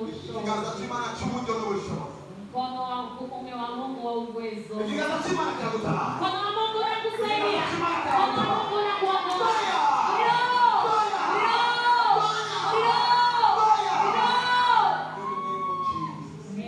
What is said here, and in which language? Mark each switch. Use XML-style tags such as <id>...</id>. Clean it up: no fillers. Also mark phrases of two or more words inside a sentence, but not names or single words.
<rw>Ikiganza ubushobozi. cy'Imana cy'uburyo n'ubushobozi.</rw> <sw>Mkono wa kuume wa Mungu wa uwezo.</sw> <rw>Ikiganza cy'Imana kiragutara.</rw> <sw>Mkono wa Mungu unakusaidia. Mkono wa Mungu unakuokoa. Fire! Ndio! Ndio! Ndio!</sw> <en>In the name of Jesus.</en>